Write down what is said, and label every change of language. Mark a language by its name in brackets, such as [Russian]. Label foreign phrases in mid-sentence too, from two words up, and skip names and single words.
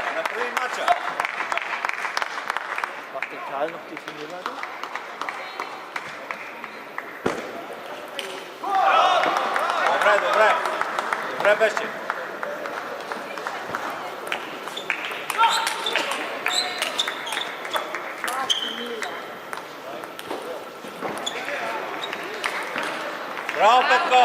[Bulgarian] Направи матча. [German] Macht der Karl noch die Turnierleitung? [Bulgarian] Добре. Добре беше. Браво, Петко!